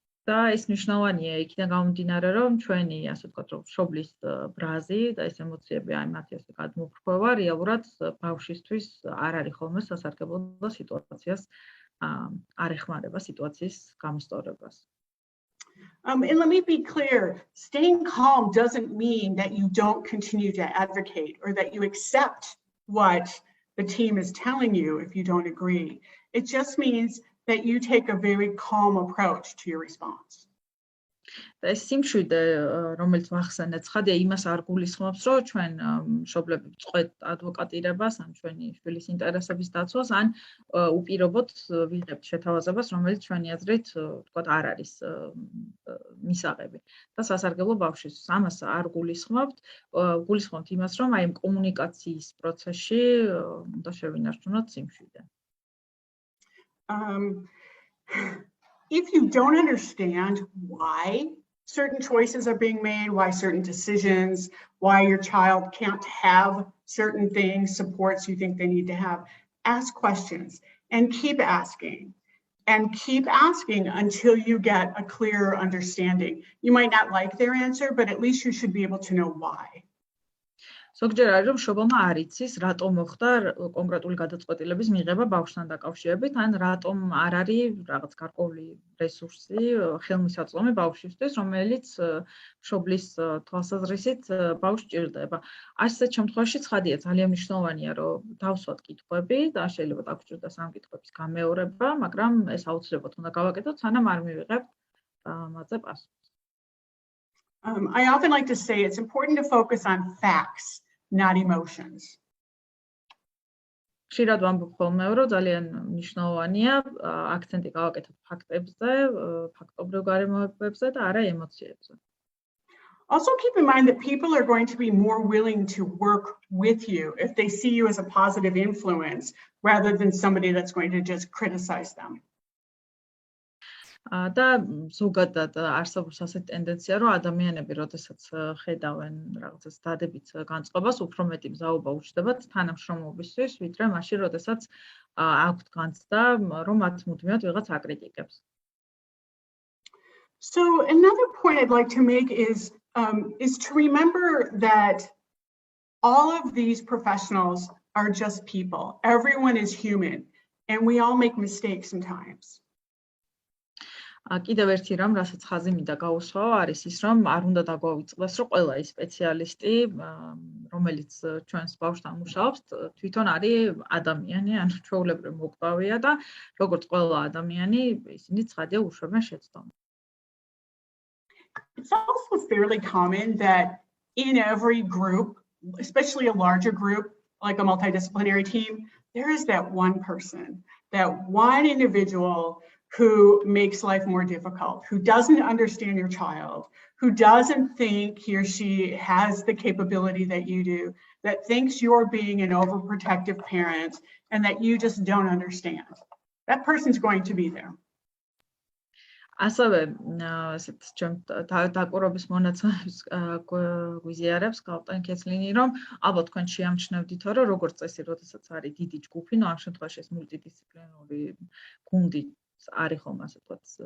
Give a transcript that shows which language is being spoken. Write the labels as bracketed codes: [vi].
[ka] და ეს მნიშვნელოვანია იქიდან გამომდინარე, რომ ჩვენი, ასე ვთქვათ, რომ მშობლის ბრაზი და ეს ემოციები აი მათი ასე გადმოფრქვევა რეალურად ბავშვისთვის არ არის ხოლმე სასარგებლო და სიტუაციას არ ეხმარება სიტუაციის გამოსწორებას. [en] And let me be clear, staying calm doesn't mean that you don't continue to advocate or that you accept what the team is telling you if you don't agree. It just means that you take a very calm approach to your response. [ka] და ეს სიმშვიდე, რომელიც ვახსენეთ, ცხადია იმას არ გულისხმობს, რომ ჩვენ მშობლები ვწყვეტ ადვოკატირებას, ან ჩვენი შვილის ინტერესების დაცვას, ან უპირობოდ ვიღებთ შეთავაზებას, რომელიც ჩვენი აზრით, ვთქვათ, არ არის მისაღები. და სასარგებლო ბავშვის ამას არ გულისხმობთ, გულისხმობთ იმას, რომ აი კომუნიკაციის პროცესში უნდა შევინარჩუნოთ სიმშვიდე. [en] If you don't understand why certain choices are being made, why certain decisions, why your child can't have certain things, supports you think they need to have, ask questions and keep asking until you get a clearer understanding. You might not like their answer, but at least you should be able to know why. [ka] ზოგჯერ არის რომ მშობელმა არ იცის რატომ მოხდა კონკრეტული გადაწყვეტილების მიღება ბავშვთან დაკავშირებით, ან რატომ არ არის რაღაც გარკვეული რესურსი, ხელმისაწვდომი ბავშვისთვის, რომელიც მშობლის თვალსაზრისით ბავშვს ჭირდება. ასეთ შემთხვევაში ცხადია ძალიან მნიშვნელოვანია რომ დავსვათ კითხვები და შეიძლება დაგჭირდეს ამ კითხვების გამეორება, მაგრამ ეს აუცილებლად უნდა გავაკეთოთ, სანამ არ მივიღებთ მათზე პასუხს. [en] I often like to say it's important to focus on facts, not emotions. [ka] ხშირად ვამბობ ხოლმე, რომ ძალიან მნიშვნელოვანია აქცენტი გავაკეთოთ ფაქტებზე, ფაქტობრივ გარემოებებზე და არა ემოციებზე. [en] Also keep in mind that people are going to be more willing to work with you if they see you as a positive influence rather than somebody that's going to just criticize them. [ka] და ზოგადად არსებობს ასეთი ტენდენცია, რომ ადამიანები, როდესაც ხედავენ რაღაცას დადებით განწყობას, უფრო მეტი მზაობა უჩნდებათ თანამშრომლობისთვის, ვიდრე მაშინ, როდესაც აქვთ განცდა, რომ მათ მუდმივად ვიღაც აკრიტიკებს. [en] So another point I'd like to make is to remember that all of these professionals are just people. Everyone is human, and we all make mistakes sometimes. [ka] კიდევ ერთი რამ, რასაც ხაზი მინდა გაუსვაო, არის ის, რომ არ უნდა დაგვავიწყდეს, რომ ყველა ის სპეციალისტი, რომელიც ჩვენს ბავშვთან მუშაობს, თვითონ არის ადამიანი, ან ჩვეულებრივ მოკვდავია და როგორც ყველა ადამიანი, ისინი ცხადია უშვებენ შეცდომას. [en] It's also fairly common that in every group, especially a larger group, like a multidisciplinary team, there is that one person, that one individual who makes life more difficult, who doesn't understand your child, who doesn't think he or she has the capability that you do, that thinks you're being an overprotective parent and that you just don't understand. That person's going to be there. [ka] ასევე ესეთ ჩემ დაკურობის მონაცემებს გვიზიარებს კაპიტანი კეთლინი, რომ ალბათ თქვენ შეამჩნევდითო, რომ როგორც წესი, როდესაც არის დიდი ჯგუფი, ნუ ამ შემთხვევაში ეს მულტიდისციპლინური გუნდი არის ხომ ასე ვთქვათ